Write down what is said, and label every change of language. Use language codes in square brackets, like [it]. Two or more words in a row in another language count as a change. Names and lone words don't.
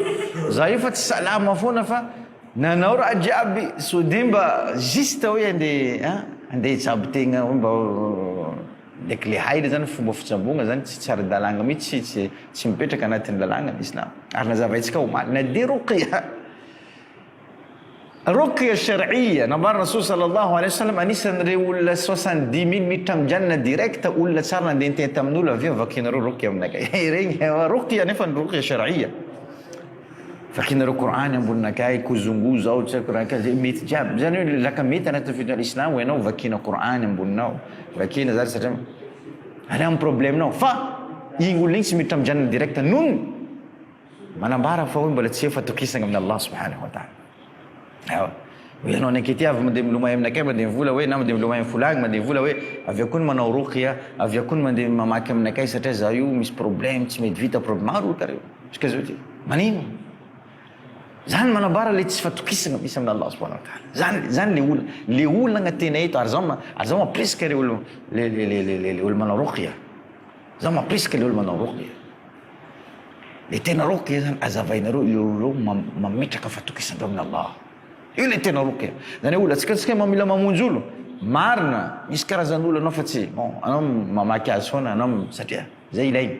[mg] Za io fa tsy salama foana fa nanao raha jiaby, so de mba juste hoe andeha hitsabo tegna mba ndraiky le haina zany fomba fitsabogna zany tsy tsara-dalàgna mihitsy, tsy mipetraka anatin'ny lalàgna ny islam. Ary nazavaintsika omaly na de [ar] رقية شرعية, [mg] nambarina [ar] رسول صلى الله عليه وسلم, [mg] anisan'ireo olona 70 000 miditra amin'ny janna direct, olona tsara nandeha nitety amin'olo avy eo vakinareo ruqya aminakay. Regny ruqya nefa ny [ar] رقية شرعية. [mg] Vakinareo Qur'any amboninakay, kuzungu zao tsy Qur'any zay mety jiaby. Zany hoe laka mety anatin'ny fitondran'ny Islam hoe ianao vakina Qur'any amboninao, vakina zany satria any amin'ny problemenao. Fa igny olona igny tsy miditra amin'ny janna direct nono manambara fa hoe mbola tsy eo fatokisana amin'ny [ar] الله سبحانه وتعالى. [mg] Hoe ianao nankety avy mandeha milomay aminakay, mandeha mivola hoe na mandeha milomay amin'ny fulany, mandeha mivola hoe avy akony manao ruqya, avy akony mandeha mamaky aminakay satria za io misy problème, tsy mety vita problème. Maro kareo iska zao ty manino zany manambara le tsy fatokisana misy amin'ny [ar] الله سبحانه وتعالى. [mg] Zany le olona tena eto, ary zao mamprisika le olo manao ruqya, zao mamprisika le olo manao ruqya. Le tena ruqya zany azavainareo ireo mametraka fatokisana amin'ny Allah. Io le tena ruqya. Zany olo atsika mamila mamonjy olo, marina misy karazan'olo anao fa tsy anao mamaky azy foana anao satria zay ilainy.